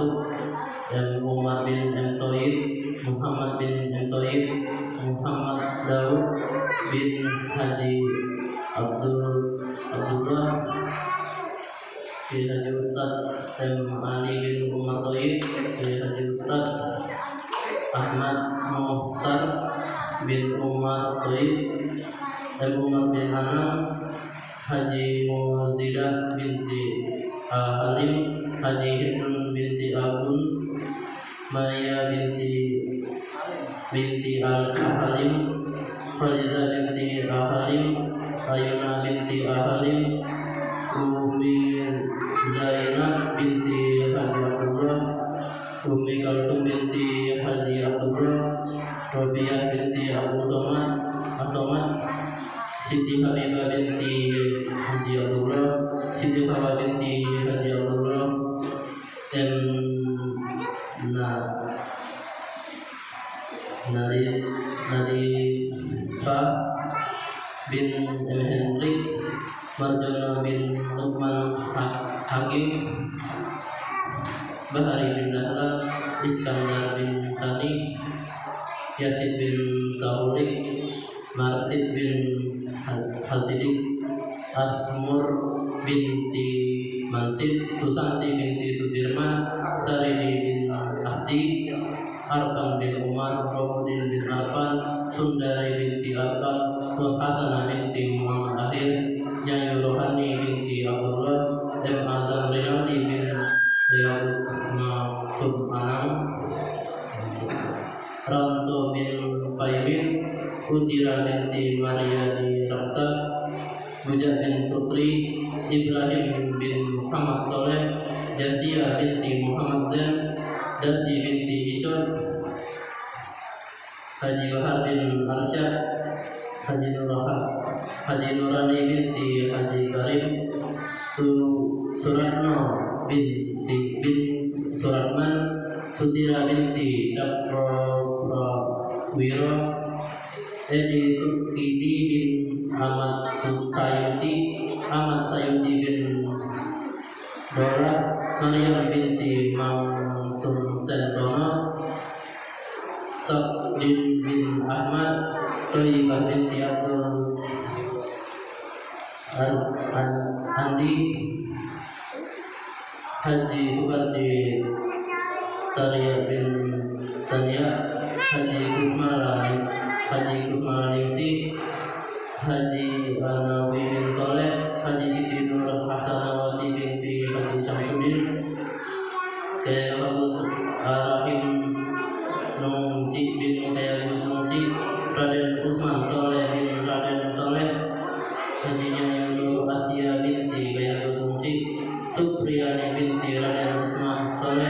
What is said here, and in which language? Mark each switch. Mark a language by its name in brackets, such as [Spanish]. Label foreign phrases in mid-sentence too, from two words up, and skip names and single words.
[Indonesian] Umar bin Toib, Muhammad bin Toib, Muhammad bin Haji Abdullah, Kiai Haji Ustad M. Ali bin Umar Toib, Kiai Haji Ustad Ahmad Muhtar bin Umar Toib, M. Umar bin Anam, Haji Muzidah binti Halim, Haji Hindun binti Agun, Maya binti Al-Halim, Faliza binti Al-Halim, Ayuna binti Al-Halim, Umi Zainab binti Haji Abdullah, Umi Kalsum binti Haji Abdullah, Robiah binti Abu Somad, Siti Habibah binti Haji Abdullah, Siti Hawa binti Haji Abdullah, M. Narifa bin M. Hendrik, Marjono bin Lukman Hakim, Bahari bin Dahlan, Iskandar bin Sani, Yasid bin Saulik, Marsid bin Hasidik, Asmur binti Mansid, Susanti binti Sudirman, Saridi bin Asti, Arkan bin Umar, Robudin bin Arfan, Sundari binti Arfan, Nur Hasanah binti Muhammad Akhir, Nyanyi Rohani binti Abdullah, M. Azam Rinaldi bin Yabus Subhanang, Ranto bin Paimin, Udira binti Maria di Raksa, Buja bin Sutri, Ibrahim bin Muhammad Soleh, Jasia binti Muhammad Zain, Dasi binti Icot, Haji Bahar bin Arsyad, Haji Nurani binti Haji Karim, Suratno bin Suratman, Sudira binti Cakrawiro, Edi Turkidi bin Ahmad Sayuti bin Dola, Maryam binti Mansur Sentono, Sabdin bin Ahmad, Toyibah binti Abdul Andi, Haji Sukardi Tariya bin Tania, Haji Kusmala Ningsi, Haji Anawi bin Soleh, Haji Siti Nur Hasanawati binti Haji Syamsuddin, Kiai Agus Arahim Nungci bin Kiai Agus Nungci, Raden Usman Soleh bin Raden Soleh, Haji Nyai Nur Asia binti Kiai Agus Nungci, Supriyani binti Raden Usman Soleh.